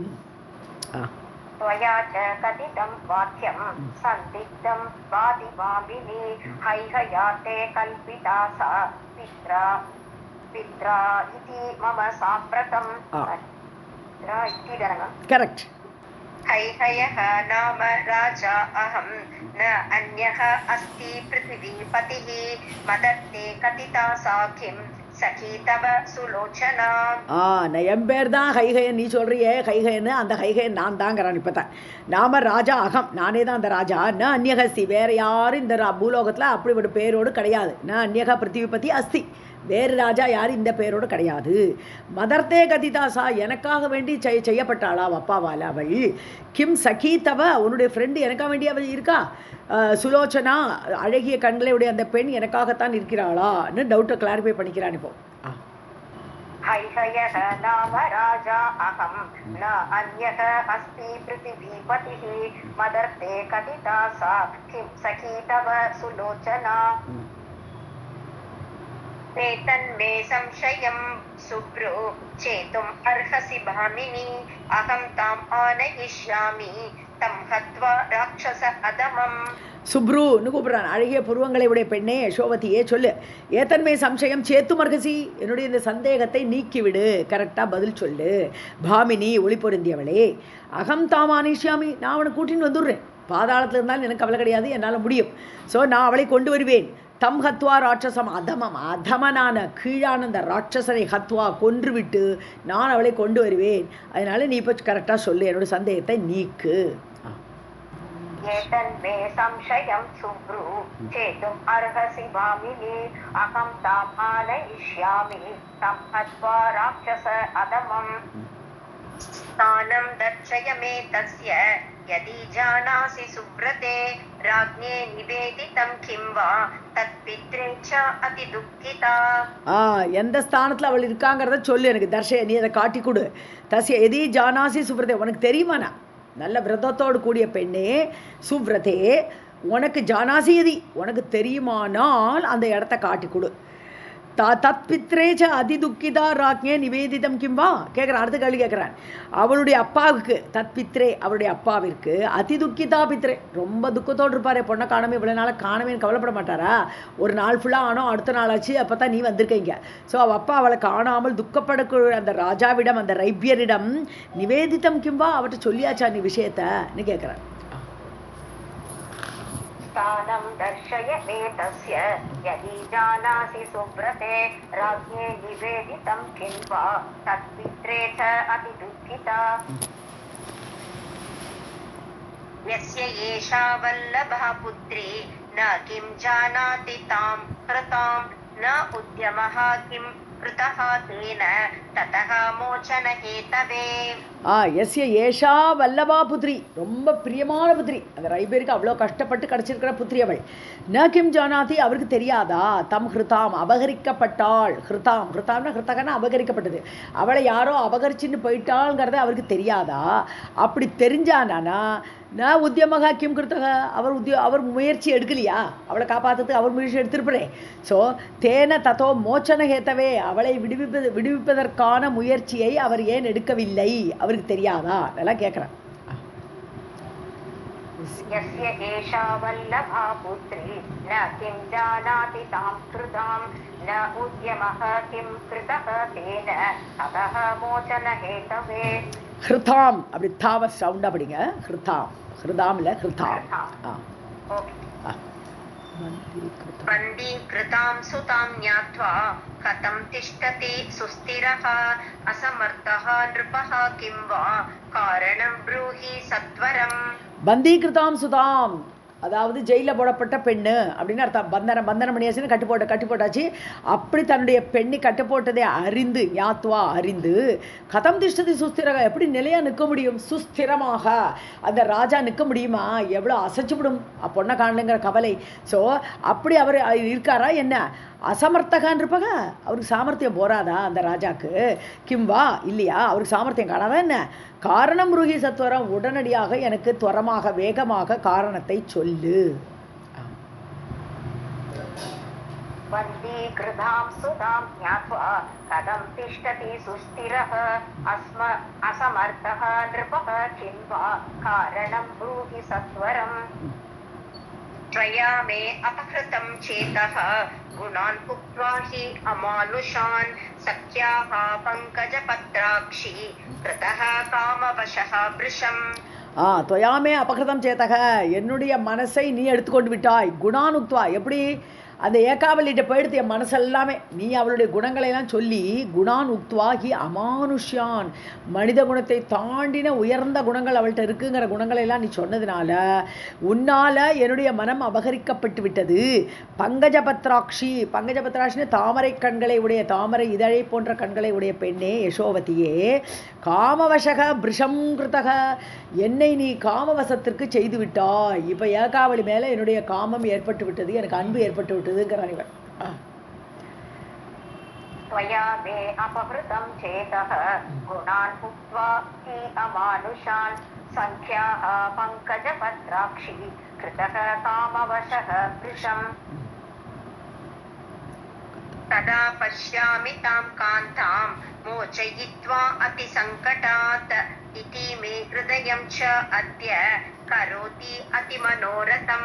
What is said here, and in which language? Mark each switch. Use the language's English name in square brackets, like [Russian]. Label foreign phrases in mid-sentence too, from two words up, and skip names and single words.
[Sanskrit] कथितं वाक्यं संदिग्धं वादि वाभिनि हैहयाय कल्पिता सा पित्रा पित्रा इति मम साम्प्रतम्. [Tamil] கரெக்ட். [Sanskrit] हैहयः नाम राजा अहं न अन्यः अस्ति पृथिवीपतिः मदत्ते कथिता साखिं सखी तव सुलोचना. [Tamil] என் பேர் தான் கைகையன், நீ சொல்றியே கைகையன்னு, அந்த கைகையன் நான் தாங்கிறான். இப்போ தான் [Sanskrit] नाम राजा अहम्, [Tamil] நானே தான் அந்த ராஜா. [Sanskrit] न अन्यः अस्ति, [Tamil] வேறு யாரும் இந்த பூலோகத்தில் அப்படி ஒரு பேரோடு கிடையாது. [Sanskrit] न अन्यः पृथिवीपतिः अस्ति, [Tamil] வேறு ராஜா யார் இந்த பேரோடு கிடையாது. [Sanskrit] मदर्थे कथिता सा, [Tamil] எனக்காக வேண்டி செய்யப்பட்டாளா அப்பாவால் அவள். [Sanskrit] किं सखी तव, [Tamil] உன்னுடைய ஃப்ரெண்டு எனக்காக வேண்டி அவள் இருக்கா. சுலோச்சனா, அழகிய கண்களுடைய அந்த பெண் எனக்காகத்தான் இருக்கிறாளான்னு [English] doubt clarify [Tamil] பண்ணிக்கிறான் இப்போ. [Sanskrit] हैहयः नाम राजा अहं न अन्यः अस्ति पृथिवीपतिः मदर्ते कथिता सा किं सखी तव सुलोचना. एतन्मे संशयं सुब्रू चेतुम् अर्हसि भामिनी अहं ताम् आनयिष्यामि तं हत्वा राक्षस अदमम्. [Tamil] சுப்ருன்னு கூப்பிட்றான். அழகிய புருவங்களை உடைய பெண்ணே யசோவதியே சொல்லு, [Sanskrit] एतन्मे संशयं छेत्तुम् अर्हसि, [Tamil] என்னுடைய இந்த சந்தேகத்தை நீக்கிவிடு, கரெக்டாக பதில் சொல்லு. பாமினி, ஒளி பொருந்தியவளே. [Sanskrit] अहं तामानयिष्यामि, [Tamil] நான் அவனை கூட்டின்னு வந்துடுறேன். பாதாளத்தில் இருந்தாலும் எனக்கு கவலை கிடையாது, என்னால் முடியும். ஸோ நான் அவளை கொண்டு வருவேன். [Sanskrit] तं हत्वा राक्षसम्, [Tamil] அதமனான கீழான அந்த ராட்சசனை ஹத்வா கொன்றுவிட்டு நான் அவளை கொண்டு வருவேன். அதனால நீ இப்போ கரெக்டாக சொல்லு, என்னோட சந்தேகத்தை நீக்கு. [Sanskrit] एतन्मे संशयं सुब्रू चेतुम् अर्हसि भामिनी अहं ताम् आनयिष्यामि तं हत्वा राक्षस अदमम्. स्थानं दर्शय मे तस्य यदि जानासि सुव्रते राज्ञे निवेदितं किं वा तत्पित्रे च अति दुःखिता. [Tamil] எந்த ஸ்தானத்தில் அவள் இருக்காங்கிறத சொல்லு எனக்கு. தர்ஷய, நீ அதை காட்டி கொடு. [Sanskrit] तस्य यदि जानासि सुव्रते, [Tamil] உனக்கு தெரியுமாண்ணா, நல்ல விரதத்தோடு கூடிய பெண்ணே சுவ்ரதே, உனக்கு ஜானாசியதி, உனக்கு தெரியுமானால் அந்த இடத்த காட்டி கொடு. [Sanskrit] तत् पित्रे च अति दुःखिता राज्ञे निवेदितं किं वा [Tamil] கேட்குறான். அடுத்த கேள்வி கேட்குறான். அவளுடைய அப்பாவுக்கு, [Sanskrit] तत् पित्रे [Tamil] அவளுடைய அப்பாவிற்கு, [Sanskrit] अति दुःखिता पित्रे [Tamil] ரொம்ப துக்கத்தோடு இருப்பாரே, பொண்ணை காணாமல் இவ்வளோ நாளாக காணவேன்னு கவலைப்பட மாட்டாரா. ஒரு நாள் ஃபுல்லாக ஆனோம், அடுத்த நாள் ஆச்சு, அப்போ தான் நீ வந்திருக்கீங்க. ஸோ அவள் அப்பா அவளை காணாமல் துக்கப்படக்கூடிய அந்த ராஜாவிடம், அந்த ரைபியரிடம் [Sanskrit] निवेदितं किं वा, [Tamil] அவர்கிட்ட சொல்லியாச்சா நீ விஷயத்தன்னு கேட்குறான். [Sanskrit] स्थानं दर्शय मे तस्य यदि जानासि सुव्रते राज्ञे निवेदितं किं वा तत्पित्रे च अति दुःखिता. यस्य एषा वल्लभा पुत्री न किं जानाति तां कृतां न उद्यमः किं कृतः तेन ततः मोचन हेतवे. यस्य एषा वल्लभा पुत्री, [Tamil] ரொம்ப பிரியமான புத்திரி, அந்த ரைபேருக்கு அவ்வளோ கஷ்டப்பட்டு கிடச்சிருக்கிற புத்திரி அவள். [Sanskrit] न किं जानाति, [Tamil] அவருக்கு தெரியாதா, [Sanskrit] तां हृताम् [Tamil] அபகரிக்கப்பட்டாள். ஹிருதாம்னா ஹிருத்தகன்னா அபகரிக்கப்பட்டது, அவளை யாரோ அபகரிச்சுன்னு போயிட்டாள்ங்கிறத அவருக்கு தெரியாதா. அப்படி தெரிஞ்சானா [Sanskrit] न उद्यमः किं कृतः, [Tamil] அவர் முயற்சி எடுக்கலையா, அவளை காப்பாற்றுறதுக்கு அவர் முயற்சி எடுத்திருப்பறே. ஸோ [Sanskrit] तेन ततो मोचन हेतवे, [Tamil] அவளை விடுவிப்பதற்கான முயற்சியை அவர் ஏன் எடுக்கவில்லை, அவருக்கு தெரியாதா, அதெல்லாம் கேட்குறேன். [Sanskrit] यस्य एषा वल्लभा पुत्री न किं जानाति तां कृतां न उद्यमः किं कृतः तेन ततः मोचन हेतवे. [Tamil] ஹிருதாம், அப்படி தாவ சவுண்டா படிங்க. ஹிருதாம், ஹிருதாம் இல்லை ஹிருதாம். [Sanskrit] बन्दीकृतां सुतां ज्ञात्वा कथं तिष्ठति सुस्थिरः असमर्थः नृपः किं वा कारणं ब्रूहि सत्वरम्. बन्दीकृतां सुताम्, [Tamil] அதாவது ஜெயிலில் போடப்பட்ட பெண்ணு அப்படின்னு அர்த்தம். பந்தனம் பண்ணியாச்சுன்னு கட்டி போட்டாச்சு. அப்படி தன்னுடைய பெண்ணை கட்டு போட்டதை அறிந்து ஞாத்வா அறிந்து [Sanskrit] कथं तिष्ठति सुस्थिरः [Tamil] எப்படி நிலையாக நிற்க முடியும், சுஸ்திரமாக அந்த ராஜா நிற்க முடியுமா, எவ்வளோ அசைச்சுவிடும் பொண்ணை காணலுங்கிற கவலை. ஸோ அப்படி அவர் இருக்காரா என்ன, அசமர்த்தகான் இருப்பாங்க, அவருக்கு சாமர்த்தியம் போராதா அந்த ராஜாக்கு, கிம்வா இல்லையா, அவருக்கு சாமர்த்தியம் காணாதா என்ன, [Sanskrit] कारणं ब्रूहि सत्वरम् [Tamil] உடனடியாக எனக்கு துவரமாக வேகமாக காரணத்தை சொல்லு. [Sanskrit] वन्दीकृतां सुतां ज्ञात्वा कथं तिष्ठति सुस्थिरः असमर्थः नृपः किं वा कारणं ब्रूहि सत्वरम् त्वया मे अपहृतं चेतः गुणान् भुक्त्वा हि अमानुषान् सख्याः पङ्कजपत्राक्षी कृतः कामवशः वृषम्. त्वयामे अपहृतं चेतः [Tamil] என்னுடைய மனசை நீ எடுத்துக்கொண்டு விட்டாய். குணானுக்த்வா எப்படி அந்த ஏகாவலிட்ட போயிடுத்து என் மனசெல்லாமே, நீ அவளுடைய குணங்களையெல்லாம் சொல்லி [Sanskrit] गुणान् उक्त्वा हि अमानुषान् [Tamil] மனித குணத்தை தாண்டின உயர்ந்த குணங்கள் அவள்கிட்ட இருக்குங்கிற குணங்களையெல்லாம் நீ சொன்னதுனால உன்னால் என்னுடைய மனம் அபகரிக்கப்பட்டு விட்டது. பங்கஜபத்ராட்சின்னு தாமரை கண்களை உடைய தாமரை இதழை போன்ற கண்களை உடைய பெண்ணே யசோவதியே, [Sanskrit] कामवशः भृशं कृतः [Tamil] என்னை நீ காமவசத்திற்கு செய்து விட்டாய். இப்போ ஏகாவளி மேலே என்னுடைய காமம் ஏற்பட்டு விட்டது, எனக்கு அன்பு ஏற்பட்டு விட்டதுங்கிறான் இவன். [Sanskrit] त्वया मे अपहृतं चेतः गुणान् भुक्त्वा हि अमानुषान् सङ्ख्याः पङ्कजपत्राक्षी कृतः कामवशः वृषम्. तदा पश्यामि तां कान्तां मोचयित्वा अतिसङ्कटात् इति मे हृदयं च अद्य करोति अतिमनोरथम्.